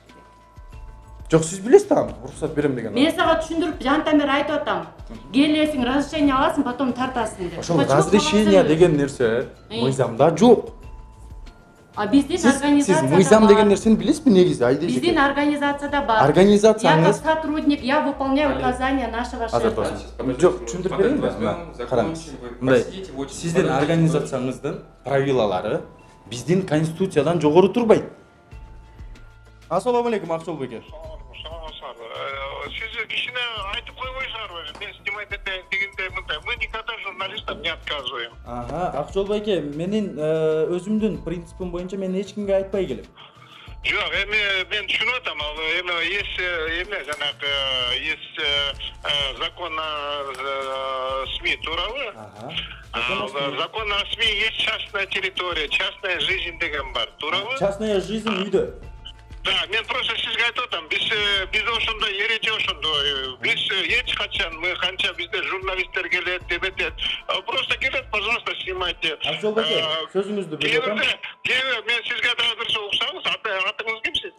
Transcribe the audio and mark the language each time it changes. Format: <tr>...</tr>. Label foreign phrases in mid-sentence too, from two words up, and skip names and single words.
<ky>Жок, сиз билесиз да, уруксат берем деген. Мен сага түшүндүрүп жантан бери айтып атам. Келесиң, разрешение аласың, потом тартасың деп. Ошол разрешение деген нерсе мыйзамда жок. А биздин Сиз организация мыйзам деген нерсени билесизби негизи, Айда Биздин эжеке? организацияда бар. Организацияңыз-</ky> <ru>Я как сотрудник, я выполняю указания нашего</ru> <ky>Азыр</ky> <ru>шефа.</ru> <ky>тосын. Жок, түшүндүрүп берейинби? Караңыз. Мындай, сиздин организацияңыздын правилалары биздин конституциядан жогору турбайт. Ассаламу алейкум, Акчол беке. Сиз кишине айтып койбойсуңарбы? Мен снимать этейин дегенде мындай.</ky> <ru>Мы никогда журналистам не отказываем.</ru> <ky>Ага, Акчол байке, менин өзүмдүн принципим боюнча мен эч кимге айтпай келем. Жок, мен түшүнүп атам. Есть жанагы</ky> <ru>есть закон о СМИ</ru> <ky>туурабы?</ky> <ru>Закон о СМИ есть частная территория, частная жизнь</ru> <ky>деген бар, туурабы?</ky> <ru>Частная жизнь үйдө.</ru> <ky>Да, мен просто сизге айтып атам. Биз ошондо эреже ошондо. Биз эч качан мы канча бизде журналисттер келет, дебетет.</ky> <ru>Просто келет, пожалуйста, снимайте.</ru> <ky>Акчол байке, сөзүңүздү бөлүп атам. Мен сизге азыр уксаңыз, атыңыз ким сиздин?</ky>